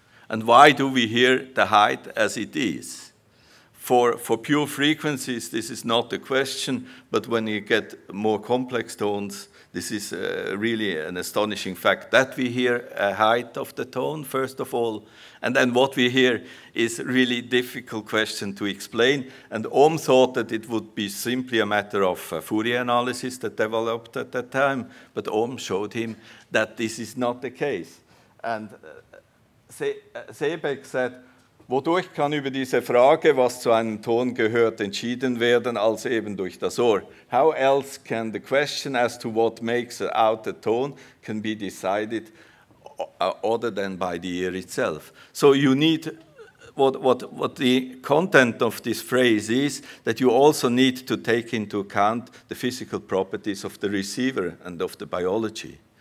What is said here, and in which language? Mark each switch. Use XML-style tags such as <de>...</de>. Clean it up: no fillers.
<en>And why do we hear the height as it is? For pure frequencies, this is not the question, but when you get more complex tones, this is really an astonishing fact that we hear a height of the tone, first of all. And then what we hear is really difficult question to explain. And Ohm thought that it would be simply a matter of Fourier analysis that developed at that time. But Ohm showed him that this is not the case. And Seebeck said,</en> <de>wodurch kann über diese Frage, was zu einem Ton gehört, entschieden werden, als eben durch das Ohr?</de> <en>How else can the question as to what makes out a tone can be decided other than by the ear itself? So you need, what the content of this phrase is, that you also need to take into account the physical properties of the receiver and of the biology.</en>